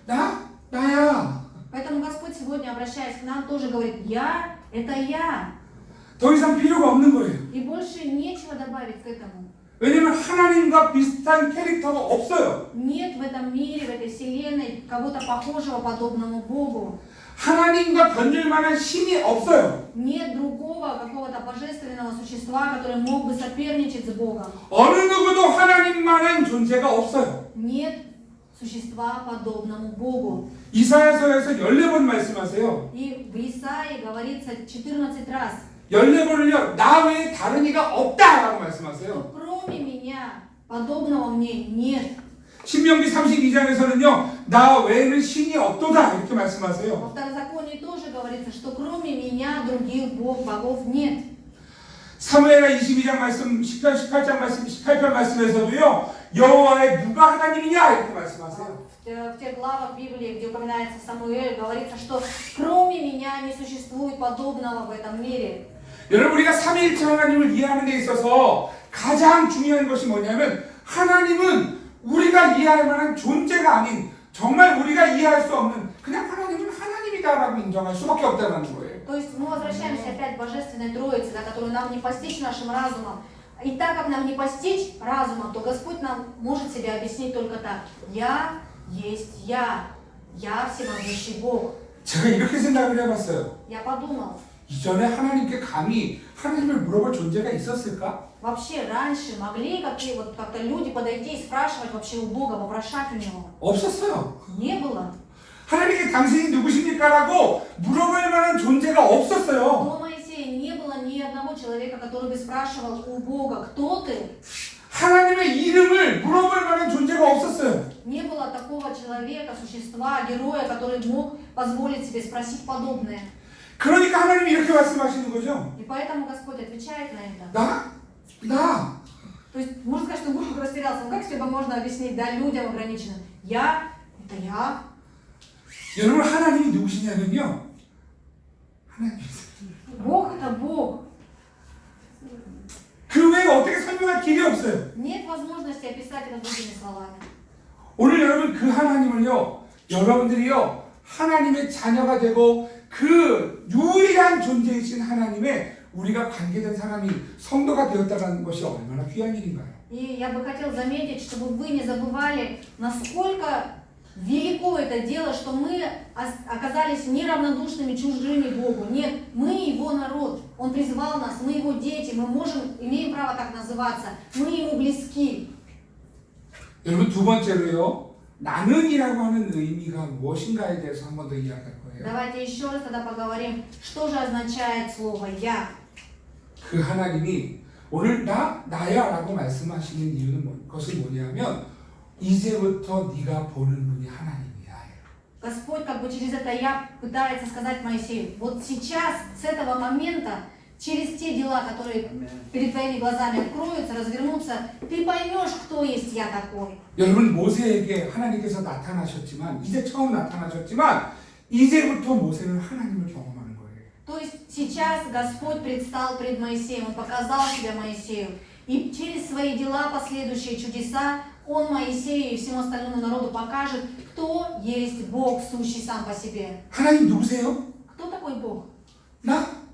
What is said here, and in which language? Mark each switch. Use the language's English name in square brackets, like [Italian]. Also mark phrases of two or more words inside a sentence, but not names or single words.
[Korean] 나야. [Russian] Поэтому Господь сегодня, обращаясь к нам, тоже говорит: «Я – это я». [Korean] 더 이상 필요가 없는 거예요. [Russian] И больше нечего добавить к этому. [Korean] 왜냐면 하나님과 비슷한 캐릭터가 없어요. [Russian] Нет в этом мире, в этой вселенной кого-то похожего, подобному Богу. [Korean] 하나님과 견줄 만한 신이 없어요. [Russian] Нет другого какого-то божественного существа, который мог бы соперничать с Богом. [Korean] 어느 누구도 하나님만한 존재가 없어요. [Russian] Нет существа, подобному Богу. [Korean] 이사야서에서 14번 말씀하세요. [Russian] И в Исаии говорится 14 раз. [Korean] 14번을요. 나 외에 다른 이가 없다라고 말씀하세요. [Russian] Что кроме меня подобного мне нет. [Korean] 신명기 32장에서는요. 나 외에는 신이 없도다 이렇게 말씀하세요. [Russian] Во Второзаконии тоже говорится, что кроме меня других богов нет. [Korean] 사무엘하 22장 말씀, 18장 말씀, 18편 말씀에서도요. 여호와의 누가 하나님이냐 이렇게 말씀하세요. [Russian] В тех главах Библии, где упоминается Самуэль, говорится, что кроме меня не существует подобного в этом мире. [Korean] 여러분 우리가 삼위일체 하나님을 이해하는 데 있어서 가장 중요한 것이 뭐냐면 하나님은 우리가 이해할 만한 존재가 아닌 정말 우리가 이해할 수 없는 그냥 하나님은 하나님이다라고 인정할 수밖에 없다는 거예요. [Russian] То есть мы возвращаемся опять к Божественной Троице, да, которую нам не постичь нашим разумом. И так как нам не постичь разумом, то Господь нам может себе объяснить только так: «Я есть я всемогущий Бог». [Korean] 제가 이렇게 생각을 해봤어요. [Russian] Я подумал, [Korean] 이전에 하나님께 감히 하나님을 물어볼 존재가 있었을까? [Russian] вообще раньше могли как-то люди подойти и спрашивать вообще у Бога, вопрошать у Него? [Korean] 없었어요. [Russian] Не было. [Korean] 하나님께 당신이 누구십니까라고 물어볼 만한 존재가 없었어요. [Russian] До Моисея не было ни одного человека, который бы спрашивал у Бога: «Кто ты?» [Korean] 하나님의 이름을 물어볼 만한 존재가 없었어요. [Russian] Не было такого человека, существа, героя, который мог позволить себе спросить подобное. [Korean] 그러니까 하나님이 이렇게 말씀하시는 거죠. [Russian] И поэтому Господь отвечает на это. [Korean] 나. [Russian] То есть можно сказать, что Бог растерялся. Ну как себе можно объяснить, да, людям ограниченным? Я – это я. [Korean] 여러분 하나님이 누구시냐면요. 하나님. [Russian] Бог – это Бог. [Korean] 그 외에 어떻게 설명할 길이 없어요. [Russian] Нет возможности описать это другими словами. [Korean] 오늘 여러분 그 하나님을요. 여러분들이요. 하나님의 자녀가 되고 그 유일한 존재이신 하나님의 우리가 관계된 사람이 성도가 되었다는 것이 얼마나 귀한 일인가요? [Russian] И я бы хотел заметить, чтобы вы не забывали, насколько велико это дело, что мы оказались неравнодушными, чужими Богу. Нет, мы Его народ, Он призвал нас, мы Его дети, мы имеем право так называться, мы Ему близки. [Korean] 여러분 두 번째로요. 나는이라고 하는 의미가 무엇인가에 대해서 한 번 더 이야기할 거예요. [Russian] Давайте еще раз тогда поговорим, что же означает слово «я». [Korean] 그 하나님이 오늘 나야 라고 말씀하시는 이유는 그것은 뭐냐면 이제부터 네가 보는 분이 하나님이야. [Russian] Господь как бы через это «я» пытается сказать Моисею, вот сейчас, с этого момента, через те дела, которые перед твоими глазами откроются, развернутся, ты поймешь, кто есть я такой. [Korean] 여러분 모세에게 하나님께서 나타나셨지만 이제 처음 나타나셨지만 이제부터 모세는 하나님을 경험하는 거예요. [Russian] То есть сейчас Господь предстал пред Моисеем, Он показал себя Моисею. И через свои дела, последующие чудеса, Он Моисею и всему остальному народу покажет, кто есть Бог, сущий сам по себе. [Korean] 하나님 누구세요? [Russian] Кто такой Бог? [Korean] 나.